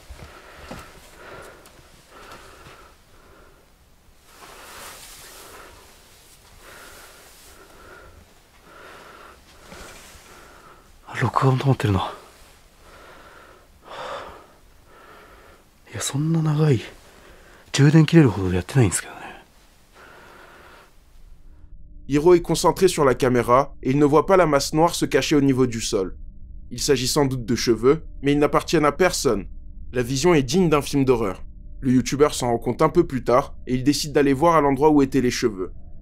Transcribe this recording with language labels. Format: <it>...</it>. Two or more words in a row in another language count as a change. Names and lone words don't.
<ja>録画も止まってるな。いや、そんな長い充電切れるほどやってないんですけどね。</ja> <fr>Hiro est concentré sur la caméra et il ne voit pas la masse noire se cacher au niveau du sol. Il s'agit sans doute de cheveux, mais ils n'appartiennent à personne. La vision est digne d'un film d'horreur. Le youtubeur s'en rend compte un peu plus tard et il décide d'aller voir à l'endroit où étaient les cheveux.</fr>